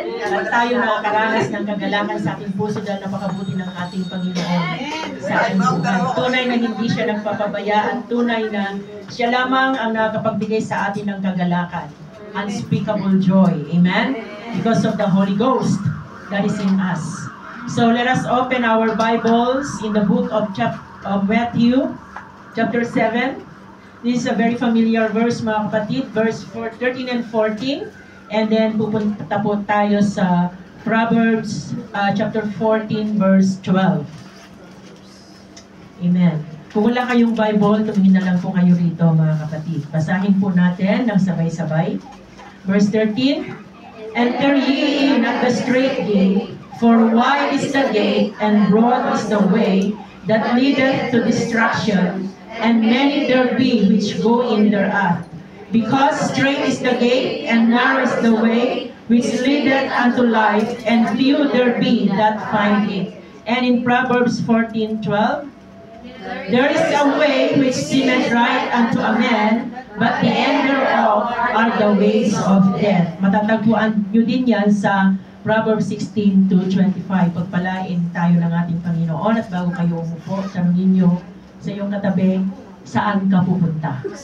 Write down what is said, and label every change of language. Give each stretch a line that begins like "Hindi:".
Filipino: At tayo nakakaranas ng kagalakan sa ating puso dahil napakabuti ng ating Panginoon sa ating buhay. Tunay na hindi siya nagpapabaya at tunay na siya lamang ang nakapagbigay sa atin ng kagalakan.
English: Unspeakable joy. Amen? Because of the Holy Ghost that is in us. So let us open our Bibles in the book of Matthew, chapter 7. This is a very familiar verse,
Filipino: mga kapatid,
English: verse 13 and 14. And then
Filipino: pupunta po tayo sa Proverbs chapter 14, verse 12. Amen. Kung wala kayong Bible, tumingin na lang po kayo rito, mga kapatid. Basahin po natin ng sabay-sabay.
English: Verse 13, enter ye in at the strait gate, for wide is the gate, and broad is the way that leadeth to destruction, and many there be which go in thereat. Because strait is the gate, and narrow is the way which leadeth unto life, and few there be that find it. And in Proverbs 14:12, there is a way which seemeth right unto a man, but the end thereof are the ways of death.
Filipino: Matatagpuan nyo din yan sa Proverbs 16:25. Pagpalain tayo ng ating Panginoon. At bago kayo umupo, tanungin nyo sa iyong katabi, saan ka pupunta?